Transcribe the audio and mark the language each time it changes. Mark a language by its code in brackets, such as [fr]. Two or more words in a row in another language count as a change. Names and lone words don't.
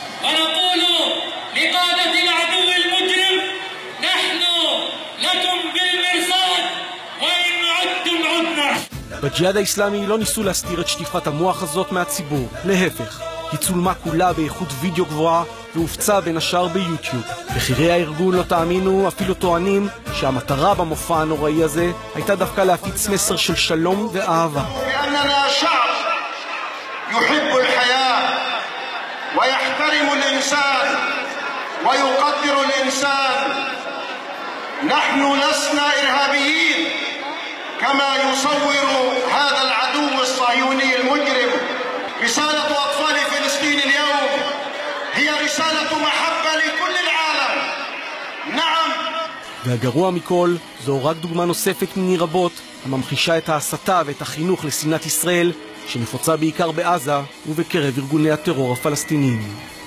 [he] בג'יהאד האיסלאמי לא ניסו להסתיר את שטיפת המוח הזאת מהציבור, להפך. היא צולמה כולה באיכות וידאו גבוהה והופצה בין השאר ביוטיוב. בכירי הארגון, לא תאמינו, אפילו טוענים שהמטרה במופע הנוראי הזה הייתה דווקא להפיץ מסר של שלום ואהבה. [ar] لأننا شعب يحب الحياة ويحترم الإنسان ويقدر الإنسان. نحن لسنا إرهابيين كما يصور هذا العدو الصهيوني المجرم. رسالة أطفال فلسطين اليوم هي رسالة محبة لكل العالم. نعم. [he] והגרוע מכל, זו רק דוגמה נוספת מני רבות הממחישה את ההסתה ואת החינוך לשנאת ישראל שנפוצה בעיקר בעזה ובקרב ארגוני הטרור הפלסטיניים.